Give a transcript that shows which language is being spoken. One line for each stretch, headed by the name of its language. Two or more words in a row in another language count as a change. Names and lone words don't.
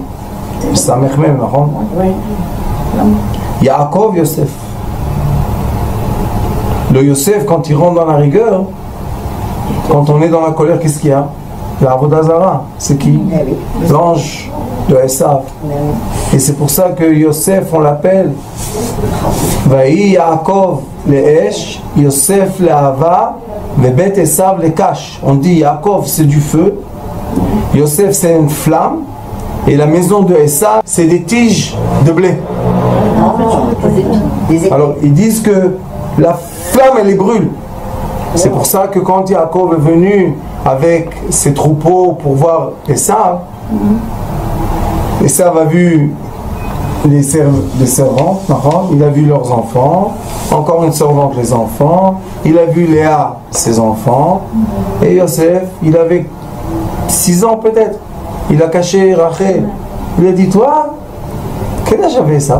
French: Le Samermen, non? Yaakov, Yosef. Le Yosef, quand il rentre dans la rigueur, quand on est dans la colère, qu'est-ce qu'il y a? La Avodazara, c'est qui? L'ange de Esav. Et c'est pour ça que Yosef, on l'appelle
Hebrew: והיה יעקב אש יוסף להבה ובית עשו לקש.
French: On dit Yaakov c'est du feu, Yosef c'est une flamme, et la maison de Esav c'est des tiges de blé. Alors ils disent que la flamme elle les brûle. C'est pour ça que quand Yaakov est venu avec ses troupeaux pour voir Esav, Esav a vu les servantes, il a vu leurs enfants, encore une servante les enfants, il a vu Léa ses enfants, et Yosef, il avait 6 ans peut-être, il a caché Rachel, il a dit toi, quel âge avait ça?